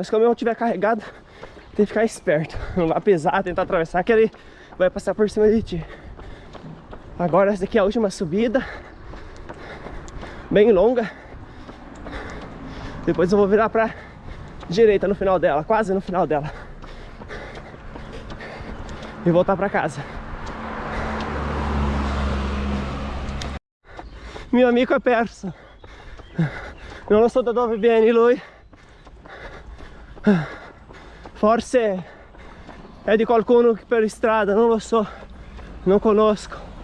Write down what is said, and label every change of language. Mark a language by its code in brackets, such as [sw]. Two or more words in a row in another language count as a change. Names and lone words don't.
[pt] Se o caminhão estiver carregado, tem que ficar esperto. Não vai pisar, tentar atravessar, que ele vai passar por cima de ti. Agora essa aqui é a última subida. Bem longa. Depois eu vou virar pra direita no final dela, quase no final dela. E voltar pra casa. [it] Mio amico è perso. Non lo so da dove vieni lui. Forse è di qualcuno per strada, non lo so. Non conosco.